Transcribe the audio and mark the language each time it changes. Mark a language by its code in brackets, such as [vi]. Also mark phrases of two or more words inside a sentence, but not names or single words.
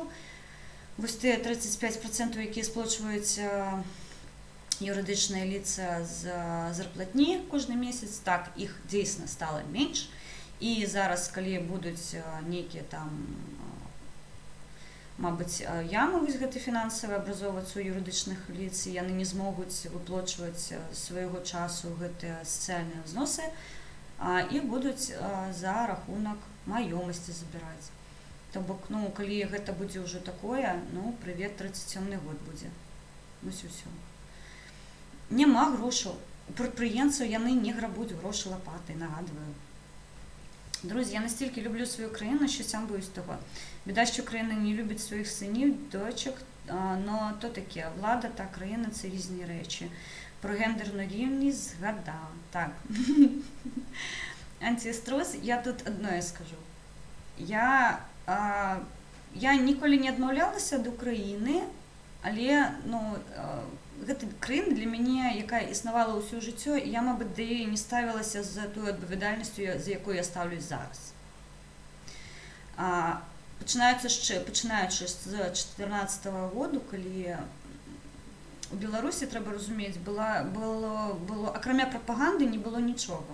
[be] Вось тыя 35%, якія сплочваюць юрыдычныя лица з зарплатні кожны месяц, так, іх дзейсна стала менш, і зараз, калі будуць нейкія там мабыць, ямы вось гэты фінансавы абразоўвацца ў юрыдычных лиц, і яны не змогуць выплочваць свайго часу гэтыя сацыяльныя ўзносы, і будуць за рахунак маёмасці забіраць. То бок, ну, калі гэта будзе ўжо такое, ну, прывет, 37-й год будзе. Ну, ўсё. Няма грошаў. У прадпрыемцаў яны не грабуць грошы лапатай, нагадваю. [uk] Друзі, я настільки люблю свою країну, що сам боюсь того. Біда, що країна не любить своїх синів, дочок, но то таке, влада та країна – це різні речі. Про гендерну рівність згадала. Так. Антиструс, я тут одне скажу. [be] Я ніколи не адмаўлялася ад Украіны, але, ну, гэта краіна для мяне, якая існавала ўсё жыццё, і я, мабыць, да яе не ставілася з той адпавядальнасцю, за якую я ставлюсь зараз. Пачынаючы з 2014 году, калі у Беларусі, трэба разумець, было акрамя прапаганды не было нічога.